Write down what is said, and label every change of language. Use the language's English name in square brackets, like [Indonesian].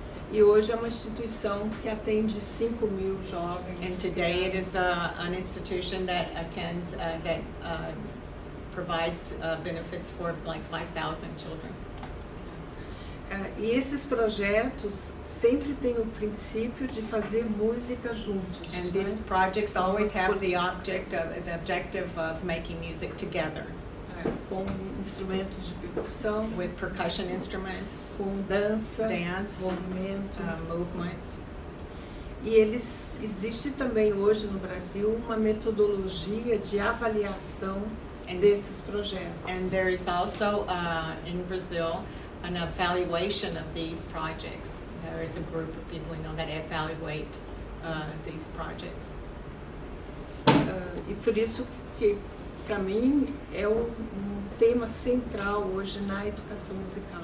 [Portuguese] E hoje é uma instituição que atende 5.000 jovens. [English] And today it is an institution that attends, that provides benefits for like 5,000 children. [Portuguese] E esses projetos sempre têm o princípio de fazer música juntos. [English] And these projects always have the objective of making music together, [Portuguese] com instrumentos de percussão, [English] with percussion instruments, [Portuguese] com dança, [English] dance, [Portuguese] movimento. [English] movement. [Portuguese] E existe também hoje no Brasil uma metodologia de avaliação desses projetos. [English] And there is also in Brazil an evaluation of these projects. There is a group of people that evaluate these projects. [Portuguese] E por isso que, para mim, é um tema central hoje na educação musical.